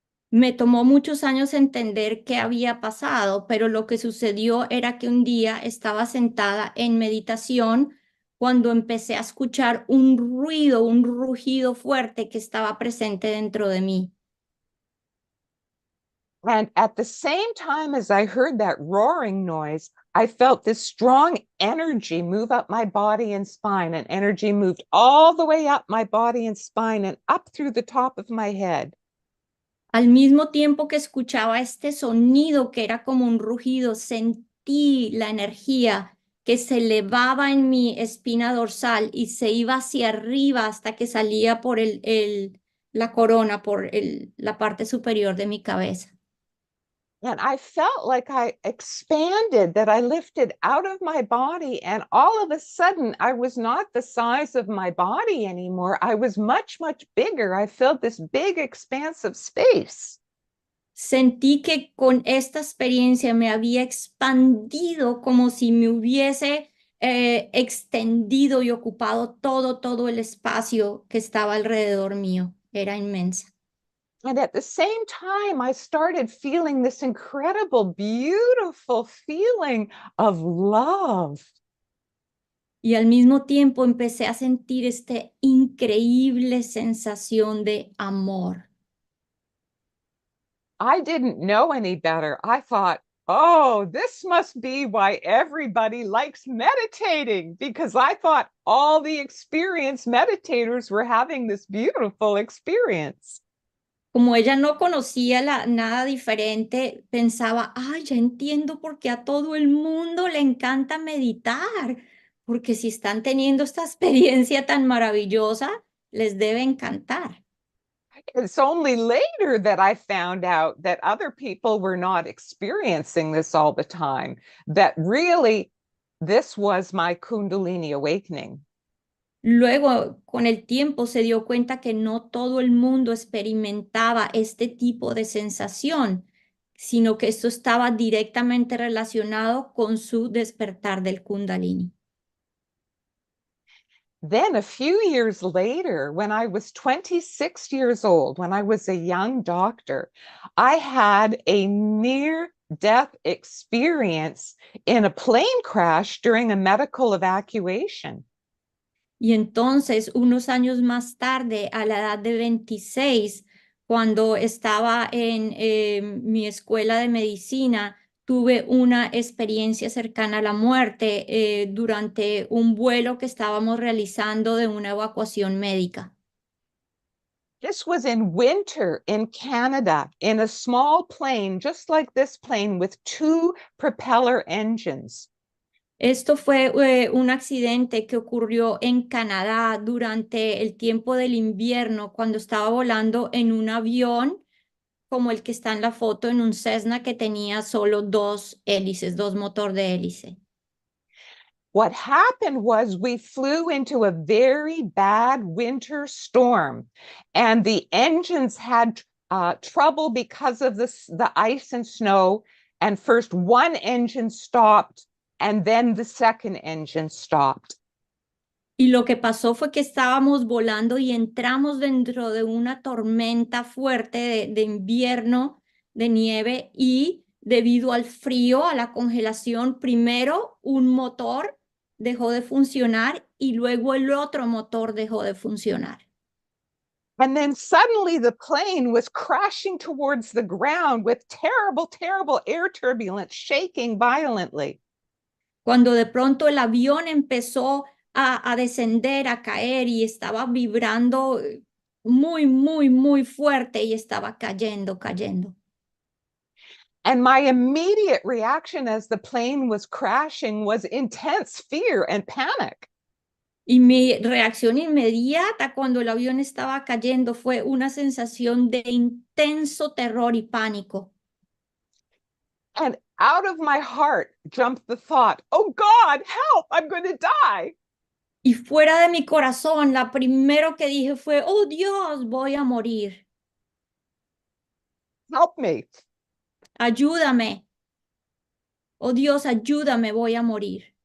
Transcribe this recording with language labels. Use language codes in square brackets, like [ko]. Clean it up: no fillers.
[es] Me tomó muchos años entender qué había pasado, pero lo que sucedió era que un día estaba sentada en meditación cuando empecé a escuchar un ruido, un rugido fuerte que estaba presente dentro de mí. [en] And at the same time as I heard that roaring noise, I felt this strong energy move up my body and spine, and energy moved all the way up my body and spine and up through the top of my head. [es] Al mismo tiempo que escuchaba este sonido que era como un rugido, sentí la energía que se elevaba en mi espina dorsal y se iba hacia arriba hasta que salía por la corona, por la parte superior de mi cabeza. [en] And I felt like I expanded, that I lifted out of my body. And all of a sudden, I was not the size of my body anymore. I was much, much bigger. I felt this big expanse of space. [es] Sentí que con esta experiencia me había expandido como si me hubiese extendido y ocupado todo el espacio que estaba alrededor mío. Era inmensa. [en] And at the same time, I started feeling this incredible, beautiful feeling of love. [es] Y al mismo tiempo empecé a sentir esta increíble sensación de amor. [en] I didn't know any better. I thought, oh, this must be why everybody likes meditating, because I thought all the experienced meditators were having this beautiful experience. [es] Como ella no conocía nada diferente, pensaba, ya entiendo por qué a todo el mundo le encanta meditar, porque si están teniendo esta experiencia tan maravillosa, les debe encantar. [en] It's only later that I found out that other people were not experiencing this all the time, that really this was my Kundalini awakening. [es] Luego, con el tiempo, se dio cuenta que no todo el mundo experimentaba este tipo de sensación, sino que esto estaba directamente relacionado con su despertar del Kundalini. [en] Then a few years later, when I was 26 years old, when I was a young doctor, I had a near-death experience in a plane crash during a medical evacuation. [es] Y entonces, unos años más tarde, a la edad de 26, cuando estaba en mi escuela de medicina, tuve una experiencia cercana a la muerte durante un vuelo que estábamos realizando de una evacuación médica. [en] This was in winter in Canada, in a small plane, just like this plane, with 2 propeller engines. [es] Esto fue un accidente que ocurrió en Canadá durante el tiempo del invierno, cuando estaba volando en un avión como el que está en la foto, en un Cessna que tenía solo 2 hélices, 2 motor de hélice. [en] What happened was we flew into a very bad winter storm, and the engines had trouble because of the ice and snow. And first one engine stopped, and then the second engine stopped. [es] Y lo que pasó fue que estábamos volando y entramos dentro de una tormenta fuerte de invierno, de nieve, y debido al frío, a la congelación, primero un motor dejó de funcionar y luego el otro motor dejó de funcionar. [en] And then suddenly the plane was crashing towards the ground with terrible, terrible air turbulence, shaking violently. [es] Cuando de pronto el avión empezó a descender, a caer y estaba vibrando muy, muy, muy fuerte y estaba cayendo, cayendo. [en] And my immediate reaction as the plane was crashing was intense fear and panic. [es] Y mi reacción inmediata cuando el avión estaba cayendo fue una sensación de intenso terror y pánico. [en] And out of my heart jumped the thought, oh God, help, I'm going to die. [es] Y fuera de mi corazón, la primero que dije fue, oh Dios, voy a morir. [en] Help me. [es] Ayúdame. Oh Dios, ayúdame, voy a morir.